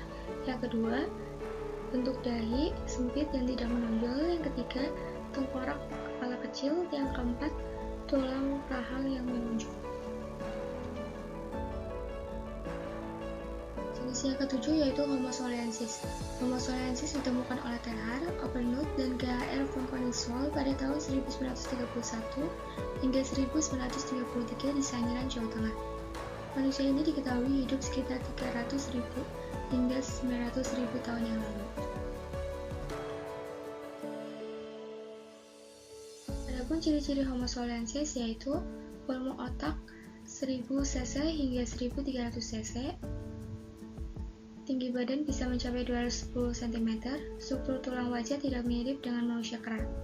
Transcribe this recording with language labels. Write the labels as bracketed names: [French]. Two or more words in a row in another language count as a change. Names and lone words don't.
[Indonesian] Yang kedua, bentuk dahi sempit dan tidak menonjol. Yang ketiga, tengkorak kepala kecil. Yang keempat, tulang rahang yang menonjol. Jenis yang ketujuh yaitu Homo soleensis. Homo soleensis ditemukan oleh Terhar, Oppenhut, dan G.H.R. von Koningswald pada tahun 1931 hingga 1933 di Sangiran, Jawa Tengah. Manusia ini diketahui hidup sekitar 300.000 hingga 900.000 tahun yang lalu. Adapun ciri-ciri Homo soleensis yaitu volume otak 1000 cc hingga 1300 cc, tinggi badan bisa mencapai 210 cm, struktur tulang wajah tidak mirip dengan manusia kera.